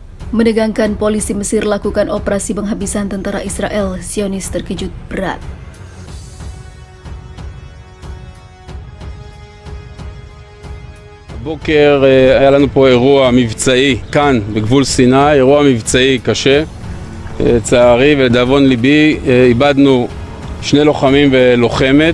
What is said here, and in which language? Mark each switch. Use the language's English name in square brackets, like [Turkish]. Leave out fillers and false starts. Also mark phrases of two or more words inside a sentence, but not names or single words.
[Indonesian] Menegangkan polisi Mesir lakukan operasi penghabisan tentara Israel, Zionis terkejut berat. [Hebrew] הבוקר היה לנו פה אירוע מבצעי כאן בגבול סיני, אירוע מבצעי קשה. לצערי ולדאבון ליבי איבדנו שני לוחמים ולוחמת.